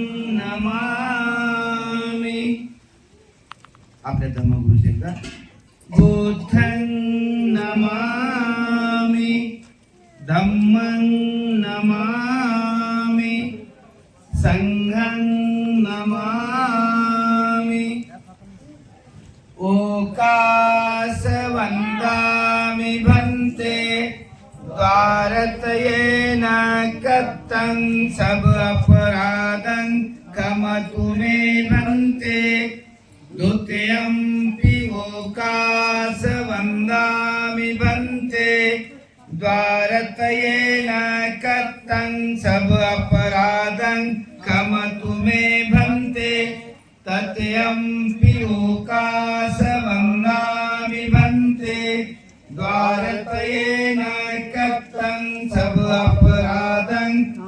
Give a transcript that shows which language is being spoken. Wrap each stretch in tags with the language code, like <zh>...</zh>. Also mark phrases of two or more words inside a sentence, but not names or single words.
<pi>नमामि</pi> <mr>आपल्या धर्मगुरूचे एकदा</mr> <pi>बुद्धं नमामि धम्मं नमामि संघं नमामि ओकास वन्दामि भन्ते द्वारतयेन कत्तं सब अपराधं क्षमतु मे भन्ते द्वितीयंपि ओकास वन्दामि भन्ते द्वारतयेन कत्तं सब अपराधं क्षमतु मे भन्ते तत्यंपि ओकास वन्दामि भन्ते द्वारतयेन कत्तं सब अपराधं</pi>